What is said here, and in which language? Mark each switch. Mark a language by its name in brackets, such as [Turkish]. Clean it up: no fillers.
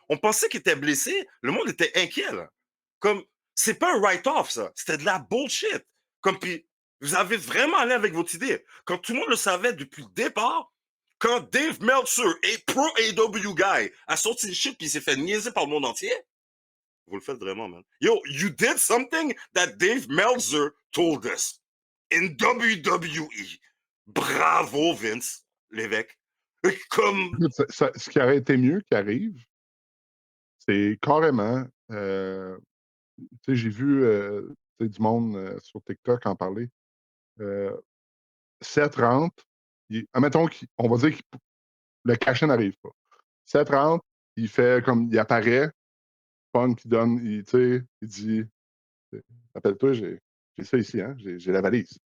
[French] On pensait qu'il était blessé. Le monde était inquiet, là. Comme, c'est pas un write-off, ça. C'était de la bullshit. Comme, puis, vous avez vraiment allé avec votre idée. Quand tout le monde le savait depuis le départ, quand Dave Meltzer, et pro AW guy, a sorti le shit puis il s'est fait niaiser par le monde entier, vous le faites vraiment, man. [English] Yo, you did something that Dave Meltzer told us in WWE. [French] Bravo, Vince, l'évêque. Comme, Écoute, ce qui aurait été mieux qui arrive, c'est carrément. Tu sais, j'ai vu tu sais, du monde sur TikTok en parler. Seth rentre. Admettons qu'on va dire que le cachet n'arrive pas. Seth rentre, il fait comme il apparaît, Punk, il donne, tu sais, il dit rappelle-toi, j'ai ça ici, hein, j'ai la valise.